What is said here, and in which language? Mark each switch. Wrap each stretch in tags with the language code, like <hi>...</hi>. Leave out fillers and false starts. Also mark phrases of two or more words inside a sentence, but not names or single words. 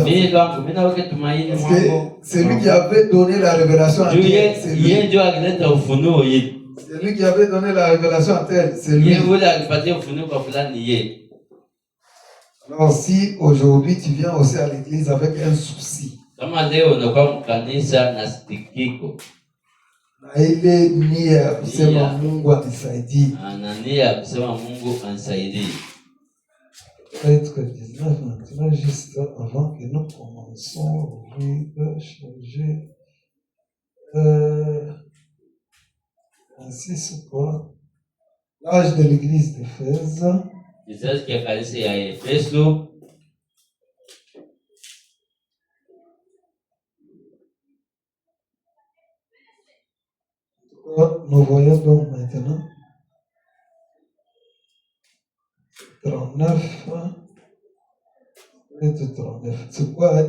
<fr>Parce que c'est lui qui avait donné la révélation à tel. C'est lui qui avait donné la révélation à tel. C'est lui. Alors si aujourd'hui tu viens aussi à l'église avec un souci,</fr> <sw>kama leo unakuwa mkanisa na sikiko na ile nia ya kusema Mungu anisaidie, na nia ya kusema Mungu anisaidie,</sw> <fr>peut-être 19 maintenant, juste avant que nous commençons, je vais changer ainsi c'est quoi l'âge de l'église d'Éphèse.</fr> <sw>kizazi cha kanisa ya Efeso.</sw> <fr>Nous voyons donc maintenant 39. C'est quoi?</fr>